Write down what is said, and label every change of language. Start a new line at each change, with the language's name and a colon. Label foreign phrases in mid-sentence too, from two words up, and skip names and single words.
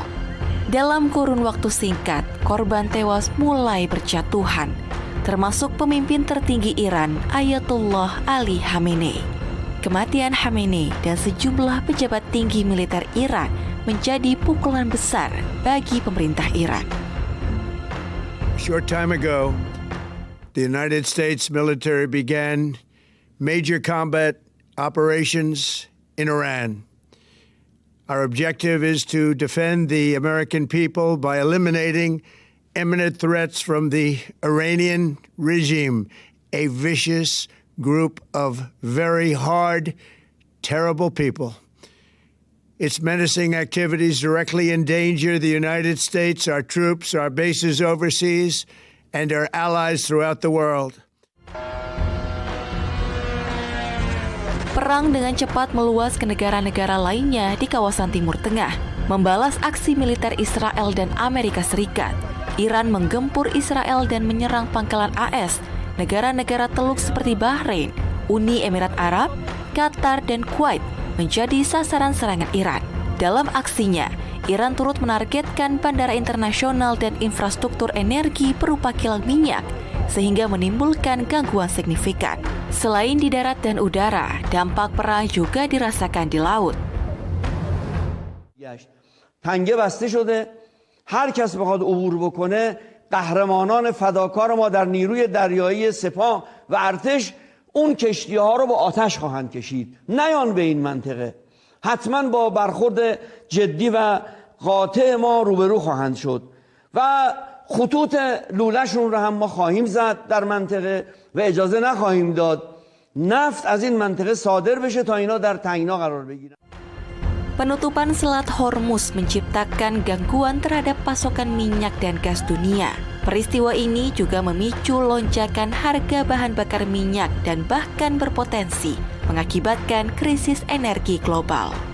Indonesian: Dalam kurun waktu singkat, korban tewas mulai berjatuhan, termasuk pemimpin tertinggi Iran, Ayatollah Ali Khamenei. Kematian Khamenei dan sejumlah pejabat tinggi militer Iran menjadi pukulan besar bagi pemerintah Iran.
English: A short time ago, the United States military began major combat operations in Iran. Our objective is to defend the American people by eliminating imminent threats from the Iranian regime, a vicious group of very hard, terrible people. Its menacing activities directly endanger the United States, our troops, our bases overseas, and our allies throughout the world.
Indonesian: Perang dengan cepat meluas ke negara-negara lainnya di kawasan Timur Tengah, membalas aksi militer Israel dan Amerika Serikat. Iran menggempur Israel dan menyerang pangkalan AS, negara-negara Teluk seperti Bahrain, Uni Emirat Arab, Qatar, dan Kuwait menjadi sasaran serangan Iran. Dalam aksinya, Iran turut menargetkan bandara internasional dan infrastruktur energi berupa kilang minyak, sehingga menimbulkan gangguan signifikan. Selain di darat dan udara, dampak perang juga dirasakan di laut.
Persian: پنگه بسته شده هر کس بخواد عبور بکنه قهرمانان فداکار ما در نیروی دریایی سپاه و ارتش اون کشتی‌ها رو با آتش خواهند کشید نیان به این منطقه حتما با برخورد جدی و قاطع ما روبرو خواهند شد و خطوط لوله‌شون رو هم ما خواهیم زد در منطقه و اجازه نخواهیم داد نفت از این منطقه صادر بشه تا اینا در تنگنا قرار بگیرن.
Indonesian: Penutupan Selat Hormuz menciptakan gangguan terhadap pasokan minyak dan gas dunia. Peristiwa ini juga memicu lonjakan harga bahan bakar minyak dan bahkan berpotensi mengakibatkan krisis energi global.